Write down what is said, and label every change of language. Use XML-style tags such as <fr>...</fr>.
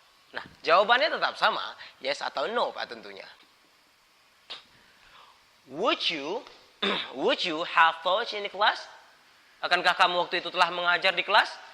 <id>Nah, jawabannya tetap sama, yes atau no Pak tentunya.</id> <en>Would you have taught in the class?</en> <id>Akankah kamu waktu itu telah mengajar di kelas?</id>